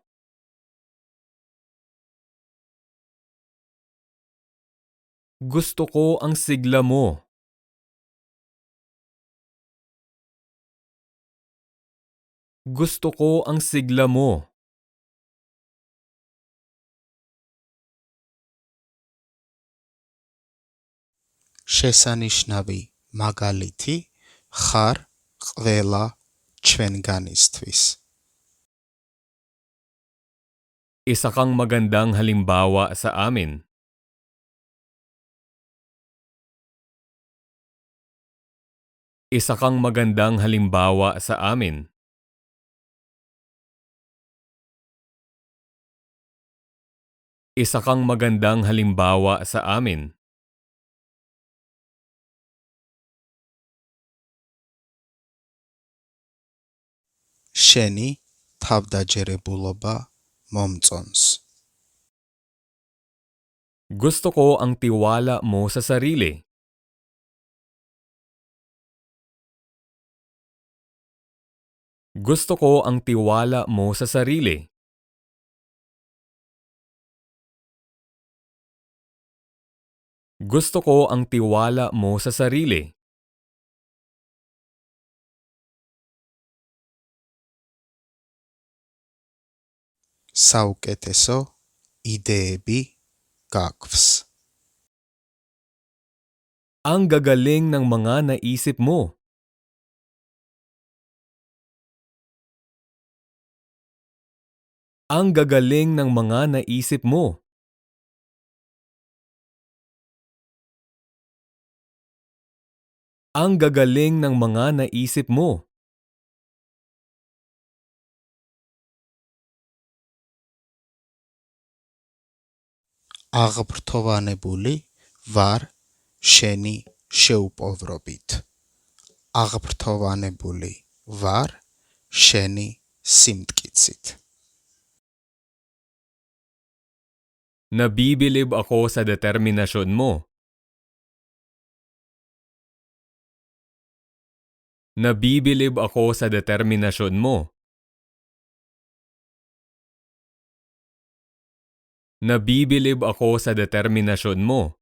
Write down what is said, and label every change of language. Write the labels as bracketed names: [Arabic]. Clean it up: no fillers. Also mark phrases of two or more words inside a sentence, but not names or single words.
[Filipino] Gusto ko ang sigla mo. Gusto ko ang sigla mo. [Georgian] შესანიშნავი მაგალითი ხარ ყველა ჩვენგანისთვის. [Filipino] Isa kang magandang halimbawa sa amin. Isa kang magandang halimbawa sa amin. Isa kang magandang halimbawa sa amin. [Georgian] შენი თავდაჯერებულობა მომწონს. [Filipino] Gusto ko ang tiwala mo sa sarili. Gusto ko ang tiwala mo sa sarili. Gusto ko ang tiwala mo sa sarili. [Georgian] საუკეთესო იდეები გაგვს. [Filipino] Ang gagaling ng mga naisip mo. Ang gagaling ng mga naisip mo. Ang gagaling ng mga naisip mo. [Georgian] აღფრთოვანებული ვარ შენი შეუპოვრობით. აღფრთოვანებული ვარ შენი სიმტკიცით. [Filipino] Nabibilib ako sa determinasyon mo. Nabibilib ako sa determinasyon mo. Nabibilib ako sa determinasyon mo.